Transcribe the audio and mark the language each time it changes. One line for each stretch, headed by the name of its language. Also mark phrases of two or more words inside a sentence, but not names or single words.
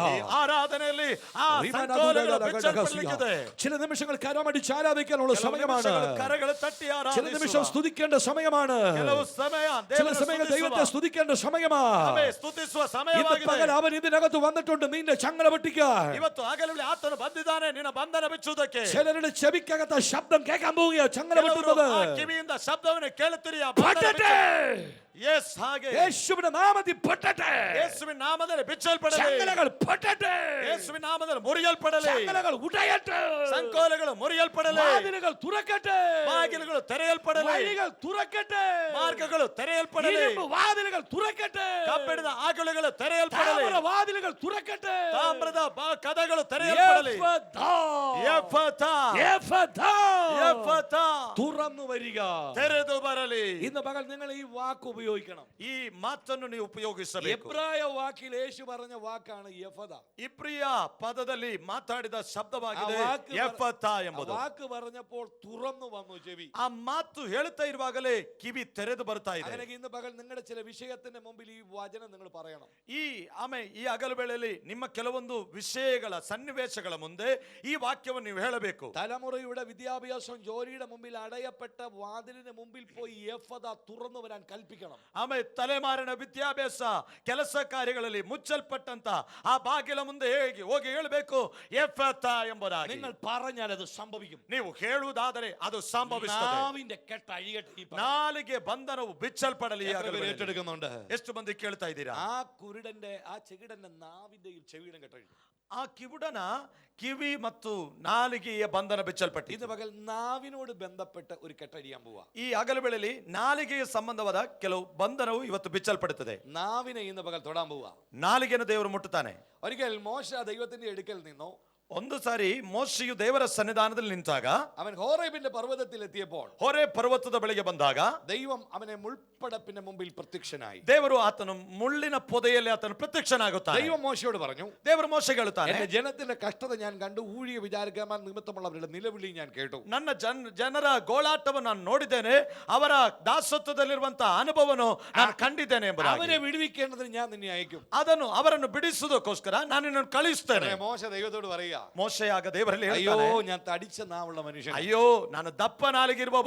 Kannada: ಆರಾಧನೆಯಲ್ಲಿ ಆ ಸಂಕೋಲಗಳು ಬಿಚ್ಚಲ್ಪಡಲಿದೆ.
Malayalam: ചില നിമിഷങ്ങൾ കരമടിച്ച് ആരാധിക്കാനുള്ള സമയമാണ്. കരകൾ തട്ടി ചില നിമിഷം സ്തുതിക്കേണ്ട സമയമാണ്.
Kannada: ಕೆಲವು ಸಮಯ
Malayalam: ചില സമയങ്ങൾ ദൈവത്തെ സ്തുതിക്കേണ്ട സമയമാണ്.
Kannada: ಸ್ತುತಿಸುವ
Malayalam: ഇന്ന്
Kannada: ಸಮಯವಾಗಿದೆ.
Malayalam: പകൽ അവൻ ഇതിനകത്ത് വന്നിട്ടുണ്ട് നിന്റെ ചങ്ങല പൊട്ടിക്കാൻ.
Kannada: ಇವತ್ತು ಹಗಲಲ್ಲಿ ಆತನು ಬಂದಿದ್ದಾನೆ ನಿನ್ನ ಬಂಧನ ಬಿಚ್ಚುವುದಕ್ಕೆ.
Malayalam: ചിലരുടെ ചെവിക്കകത്ത ശബ്ദം കേൾക്കാൻ പോവുകയാ. ചങ്ങല പൊട്ടുന്നത്
Kannada: ಆ ಕಿವಿಯಿಂದ ಶಬ್ದವನ್ನು ಕೇಳುತ್ತೀರಿ. ಯೇಸು ಹಾಗೆ
Malayalam: യേശുവിന്റെ നാമത്തിൽ പൊട്ടട്ടെ.
Kannada: ಯೇಸುವಿನ ನಾಮದಲ್ಲಿ ಬಿಚ್ಚಲ್ಪಡಲಿ.
Malayalam: ചങ്ങലകൾ പൊട്ടട്ടെ.
Kannada: ಯೇಸುವಿನ ನಾಮದಲ್ಲಿ ಮುರಿಯಲ್ಪಡಲಿ.
Malayalam: ചങ്ങലകൾ ഉടയട്ടെ.
Kannada: ಸಂಕೋಲಗಳು ಮುರಿಯಲ್ಪಡಲಿ.
Malayalam: വാതിലുകൾ തുറക്കട്ടെ.
Kannada: ಬಾಗಿಲುಗಳು ತೆರೆಯಲ್ಪಡಲಿ.
Malayalam: വഴികൾ തുറക്കട്ടെ.
Kannada: ಮಾರ್ಗಗಳು ತೆರೆಯಲ್ಪಡಲಿ.
Malayalam: ഇരുമ്പ് വാതിലുകൾ തുറക്കട്ടെ.
Kannada: ಕಬ್ಬಿಣದ ಆಗುಳುಗಳು ತೆರೆಯಲ್ಪಡಲಿ.
Malayalam: താമ്ര വാതിലുകൾ തുറക്കട്ടെ.
Kannada: ತಾಮ್ರದ ಕದಗಳು ತೆರೆಯಲ್ಪಡಲಿ.
Malayalam: എഫഥാ.
Kannada: ಎಫಥಾ,
Malayalam: എഫഥാ.
Kannada: ಎಫಥಾ,
Malayalam: തുറന്നു വരിക.
Kannada: ತೆರೆದು ಬರಲಿ.
Malayalam: ഇന്ന് പകൽ നിങ്ങൾ ഈ വാക്ക് ഉപയോഗിക്കണം.
Kannada: ಈ ಮಾತನ್ನು ನೀವು ಉಪಯೋಗಿಸಬೇಕು.
Malayalam: എബ്രായ വാക്കിൽ യേശു പറഞ്ഞ വാക്കാണ് എഫഥാ.
Kannada: ಇಬ್ರಿಯ ಪದದಲ್ಲಿ ಮಾತಾಡಿದ ಶಬ್ದವಾಗಿದೆ ಆ ವಾಕ್ ಎಫಥಾ ಎಂಬುದು.
Malayalam: വാക്ക് പറഞ്ഞപ്പോൾ തുറന്നു വന്നു ചെവി.
Kannada: ಆ ಮಾತು ಹೇಳುತ್ತಾ ಇರುವಾಗಲೇ ಕಿವಿ ತೆರೆದು ಬರ್ತಾ ಇದೆ.
Malayalam: അങ്ങനെ ഇന്ന് പകൽ നിങ്ങളുടെ ചില വിഷയത്തിന്റെ മുമ്പിൽ ഈ വചനം നിങ്ങൾ പറയണം.
Kannada: ಈ ಹಗಲು ವೇಳೆಯಲ್ಲಿ ನಿಮ್ಮ ಕೆಲವೊಂದು ವಿಷಯಗಳ ಸನ್ನಿವೇಶಗಳ ಮುಂದೆ ಈ ವಾಕ್ಯವನ್ನು ನೀವು ಹೇಳಬೇಕು.
Malayalam: തലമുറയുടെ വിദ്യാഭ്യാസം ജോലിയുടെ മുമ്പിൽ അടയപ്പെട്ട വാതിലിന് മുമ്പിൽ പോയി എഫഥാ തുറന്നു വരാൻ കൽപ്പിക്കണം.
Kannada: ಆಮೇಲೆ ತಲೆಮಾರಿನ ವಿದ್ಯಾಭ್ಯಾಸ ಕೆಲಸ ಕಾರ್ಯಗಳಲ್ಲಿ ಮುಚ್ಚಲ್ಪಟ್ಟಂತ ಆ ಬಾಗಿಲ ಮುಂದೆ ಹೋಗಿ ಹೇಳಬೇಕು ಎಫಥಾ ಎಂಬುದಾಗಿ.
Malayalam: നിങ്ങൾ പറഞ്ഞാൽ അത് സംഭവിക്കും.
Kannada: ನೀವು ಹೇಳುವುದಾದರೆ ಅದು ಸಂಭವಿಸುತ್ತದೆ.
Malayalam: നാവിന്റെ കെട്ട് അഴിയട്ടെ. ഈ പകൽ
Kannada: ನಾಲಿಗೆ ಬಂಧನವು ಬಿಚ್ಚಲ್ಪಡಲಿ.
Malayalam: ഏറ്റെടുക്കുന്നുണ്ട്.
Kannada: ಎಷ್ಟು ಮಂದಿ ಕೇಳ್ತಾ ಇದ್ದೀರಾ?
Malayalam: ആ കുരുടന്റെ ആ ചെകിടന്റെ നാവിന്റെയും ചെവിയുടെയും കെട്ടഴിഞ്ഞു.
Kannada: ಆ ಕಿವುಡನ ಕಿವಿ ಮತ್ತು ನಾಲಿಗೆಯ ಬಂಧನ ಬಿಚ್ಚಲ್ಪಟ್ಟಿದೆ.
Malayalam: ഇന്ന് പകൽ നാവിനോട് ബന്ധപ്പെട്ട ഒരു കെട്ടഴിയാൻ പോവാ.
Kannada: ಈ ಹಗಲು ವೇಳೆಯಲ್ಲಿ ನಾಲಿಗೆಯ ಸಂಬಂಧವಾದ ಕೆಲವು ಬಂಧನವು ಇವತ್ತು ಬಿಚ್ಚಲ್ಪಡುತ್ತದೆ.
Malayalam: നാവിനെ ഇന്ന് പകൽ തൊടാൻ പോവാ.
Kannada: ನಾಲಿಗೆಯನ್ನು ದೇವರು ಮುಟ್ಟುತ್ತಾನೆ.
Malayalam: ഒരിക്കൽ മോശ ദൈവത്തിന്റെ അടുക്കൽ നിന്നു.
Kannada: ಒಂದು ಸಾರಿ ಮೋಶೆಯು ದೇವರ ಸನ್ನಿಧಾನದಲ್ಲಿ ನಿಂತಾಗ,
Malayalam: അവൻ ഹോറേബിന്റെ പർവ്വതത്തിൽ എത്തിയപ്പോൾ
Kannada: ಹೊರೆ ಪರ್ವತದ ಬಳಿಗೆ ಬಂದಾಗ
Malayalam: ദൈവം അവനെ മുൾപ്പടപ്പിന്റെ മുമ്പിൽ പ്രത്യക്ഷനായി.
Kannada: ದೇವರು ಆತನು ಮುಳ್ಳಿನ ಪೊದೆಯಲ್ಲಿ ಆತನು ಪ್ರತ್ಯಕ್ಷನಾಗುತ್ತಾನೆ.
Malayalam: ദൈവം മോശയോട് പറഞ്ഞു,
Kannada: ದೇವರು ಮೋಶೆಗೆ ಹೇಳುತ್ತಾನೆ,
Malayalam: എന്റെ ജനത്തിന്റെ കഷ്ടത ഞാൻ കണ്ടു, ഊഴിയ വിചാരകന്മാർ നിമിത്തമുള്ളവരുടെ നിലവിളി ഞാൻ കേട്ടു.
Kannada: ನನ್ನ ಜನರ ಗೋಳಾಟವನ್ನು ನಾನು ನೋಡಿದ್ದೇನೆ, ಅವರ ದಾಸತ್ವದಲ್ಲಿರುವಂತಹ ಅನುಭವವನ್ನು ನಾನು ಕಂಡಿದ್ದೇನೆ ಎಂಬುದಾಗಿ.
Malayalam: അവരെ വിടുവിക്കേണ്ടതിന് ഞാൻ നിന്നെ അയക്കും.
Kannada: ಅವರನ್ನು ಬಿಡಿಸುವುದಕ್ಕೋಸ್ಕರ ನಾನು ನಿನ್ನನ್ನು ಕಳಿಸ್ತೇನೆ.
Malayalam: മോശ ദൈവത്തോട് പറയുക,
Kannada: ಮೋಶೆ ಆಗ ದೇವರಲ್ಲಿ
Malayalam: അയ്യോ
Kannada: ಹೇಳ್ತಾನೆ,
Malayalam: ഞാൻ തടിച്ച നാവുള്ള മനുഷ്യൻ,
Kannada: ಅಯ್ಯೋ ನಾನು ದಪ್ಪ ನಾಲಿಗಿರುವವನು,